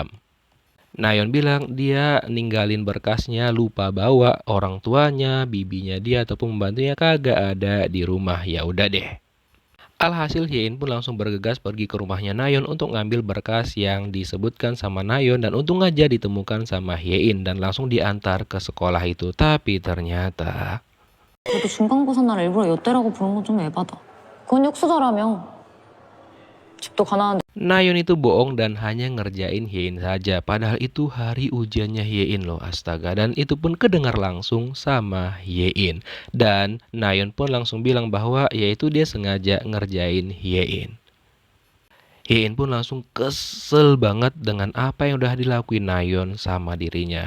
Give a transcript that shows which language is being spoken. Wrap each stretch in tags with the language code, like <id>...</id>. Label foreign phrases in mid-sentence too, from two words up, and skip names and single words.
<id>Nayeon bilang dia ninggalin berkasnya, lupa bawa, orang tuanya, bibinya dia ataupun pembantunya kagak ada di rumah. Ya udah deh. Alhasil Hyein pun langsung bergegas pergi ke rumahnya Nayeon untuk ngambil berkas yang disebutkan sama Nayeon, dan untung aja ditemukan sama Hyein dan langsung diantar ke sekolah itu. Tapi ternyata</id> <ko>그래도 중간고사 날 일부러 엿대라고 부른 건 좀 에바다. 그건 역수저라며. 집도 가난한데.</ko> <id>Nayeon itu bohong dan hanya ngerjain Hyein saja. Padahal itu hari ujiannya Hyein loh, astaga. Dan itu pun kedengar langsung sama Hyein. Dan Nayeon pun langsung bilang bahwa yaitu dia sengaja ngerjain Hyein. Hyein pun langsung kesel banget dengan apa yang udah dilakuin Nayeon sama dirinya.</id>